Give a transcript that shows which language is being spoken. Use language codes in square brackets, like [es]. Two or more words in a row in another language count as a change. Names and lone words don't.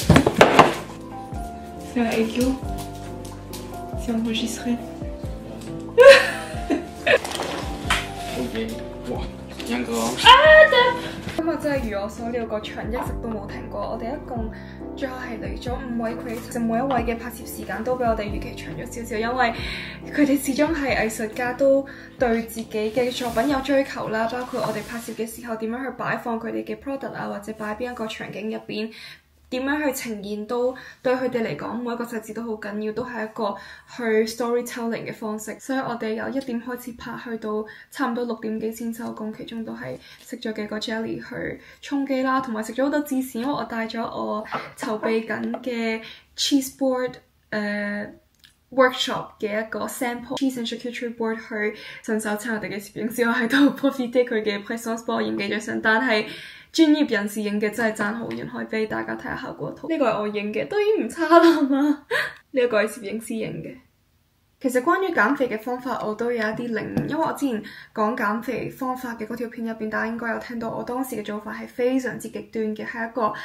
[fr] C'est un Enzo. C'est enregistré. Ok. Wow, bien grand. [yue] Ah, 今日真係如我所料，個場一直都冇停過。我哋一共最後係嚟咗5位 creator，每一位嘅拍攝時間都比我哋預期長咗少少，因為佢哋始終係藝術家，都對自己嘅作品有追求啦。包括我哋拍攝嘅時候點樣去擺放佢哋嘅 product 啊，或者擺邊一個場景入邊。點樣去呈現都對佢哋嚟講，每一個細節都好緊要，都係一個去 storytelling 嘅方式。所以我哋由1點開始拍，去到差唔多6點幾先收工，其中都係食咗幾個 jelly 去充飢啦，同埋食咗好多芝士，因為我帶咗我籌備緊嘅 [en] cheese board workshop [yue] 嘅一個 [en] sample cheese and charcuterie board [yue] 去順手請我哋嘅攝影師，我喺度 profit 佢嘅 presence 幫我影幾張相，但係專業人士影嘅真係爭好遠，可以俾大家睇下效果圖。呢個係我影嘅，都已經唔差啦嘛。呢一個係攝影師影嘅。其實關於減肥嘅方法，我都有一啲領悟，因為我之前講減肥方法嘅嗰條片入邊，大家應該有聽到我當時嘅做法係非常之極端嘅，係一個